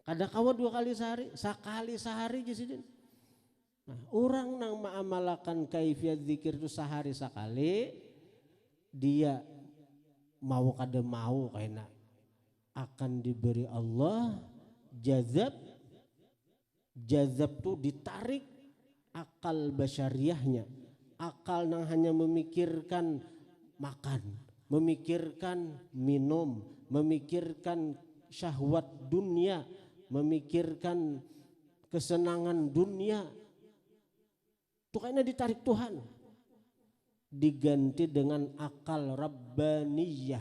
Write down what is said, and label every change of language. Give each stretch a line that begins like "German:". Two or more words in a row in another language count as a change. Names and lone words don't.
Banjar: Kada kawa 2 kali sehari, sakali sehari jisidin. Nah, orang nang maamalakan kaifiat zikir itu sehari sekali, dia mau kada mau kayaknya akan diberi Allah jazab.
Indonesian: Jazab tuh ditarik akal basyariahnya, akal nang hanya memikirkan makan, memikirkan minum, memikirkan syahwat dunia, memikirkan kesenangan dunia, itu kayaknya ditarik Tuhan, diganti dengan akal rabbaniyah.